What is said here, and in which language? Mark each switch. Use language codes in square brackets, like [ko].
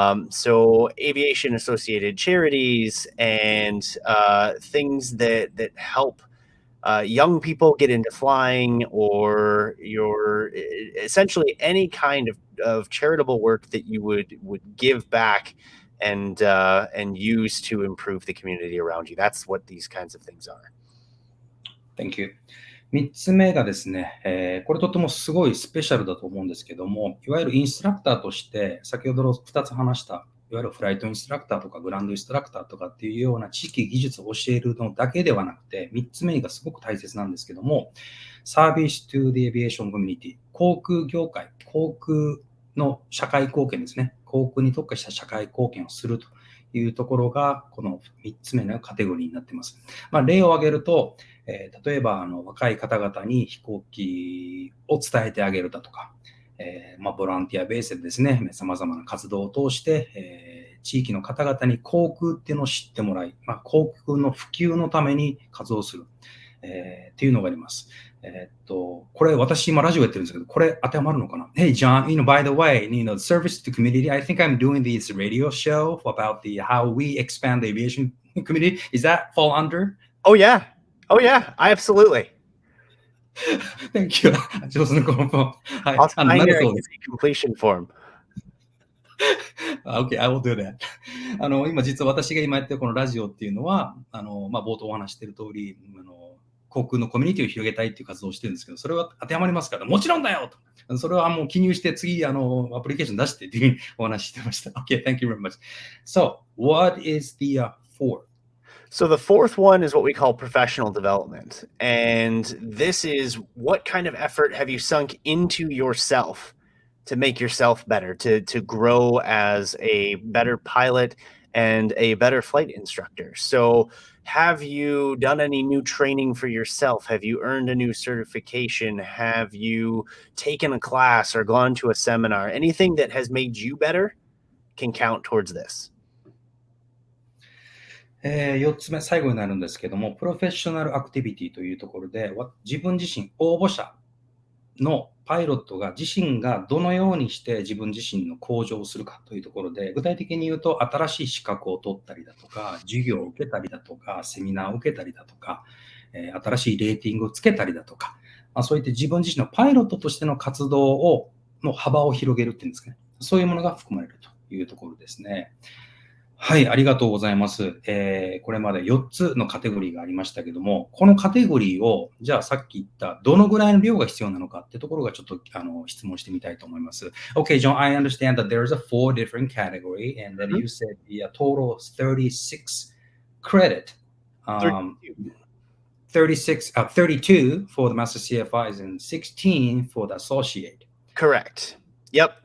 [en] So aviation associated charities and things that help young people get into flying, or essentially any kind of charitable work that you would give back and use to improve the community around you. That's what these kinds of things are. Thank you. [ja] 3つ目がですね、これとてもすごいスペシャルだと思うんですけども、いわゆるインストラクターとして、先ほどの2つ話した、いわゆるフライトインストラクターとかグランドインストラクターとかっていうような知識、技術を教えるのだけではなくて、3つ目がすごく大切なんですけども、サービス [en] to the aviation community、 [ja] 航空業界、航空の社会貢献ですね。航空に特化した社会貢献をするというところが、この3つ目のカテゴリーになっています。例を挙げると、例えば若い方々に飛行機を伝えてあげるだとか、ボランティアベースでですね、様々な活動を通して、地域の方々に航空っていうのを知ってもらい、航空の普及のために活動する、っていうのがあります。これ私今ラジオやってるんですけど、これ当てはまるのかな？ [en] Hey John, by the way, service to the community, I think I'm doing this radio show about how we expand the aviation community. Is that fall under? Oh yeah, absolutely. Thank you. [ja] 上手なこのはい。 [en] I'll sign [ja] なる [en] your [ja] そうです。 [en] completion form. Okay, I will do that. [ja] 今実は私が今やってるこのラジオっていうのは、冒頭お話している通り、航空のコミュニティを広げたいっていう活動をしてるんですけど、それは当てはまりますから、もちろんだよと。それはもう記入して次、アプリケーション出してっていうふうにお話ししてました。 [en] Okay, thank you very much. So, what is the fourth? So the fourth one is what we call professional development. And this is what kind of effort have you sunk into yourself to make yourself better, to grow as a better pilot and a better flight instructor. So have you done any new training for yourself? Have you earned a new certification? Have you taken a class or gone to a seminar? Anything that has made you better can count towards this. [ja] 4つ目、最後になるんですけども、プロフェッショナルアクティビティというところで、自分自身、応募者のパイロットが自身がどのようにして自分自身の向上をするかというところで、具体的に言うと、新しい資格を取ったりだとか、授業を受けたりだとか、セミナーを受けたりだとか、新しいレーティングをつけたりだとか、そういった自分自身のパイロットとしての活動の幅を広げるっていうんですかね。そういうものが含まれるというところですね。はい、ありがとうございます。これまで4つのカテゴリーがありましたけども、このカテゴリーを、じゃあさっき言ったどのぐらいの量が必要なのかってところがちょっと質問してみたいと思います。 [en] Okay, John, I understand that there's a 4 different category and that you said the total is 36 credit. 32 for the Master CFIs and 16 for the Associate. Correct. Yep.